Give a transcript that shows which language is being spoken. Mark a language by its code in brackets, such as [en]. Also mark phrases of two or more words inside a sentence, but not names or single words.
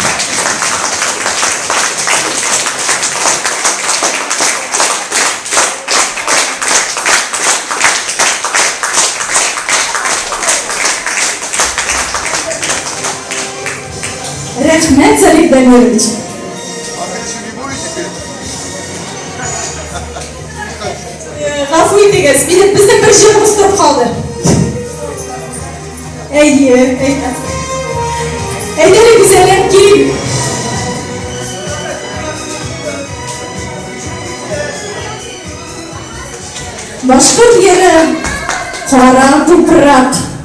[tt] Рәхмәт, Залик Дамирович. [ru] А вы еще не будете петь? [tt] Гафу итегез, безнең бер җырыбыз торып калды. Әйдәле гүзәлләр, килик. Башкорт йыры Кара тупрак.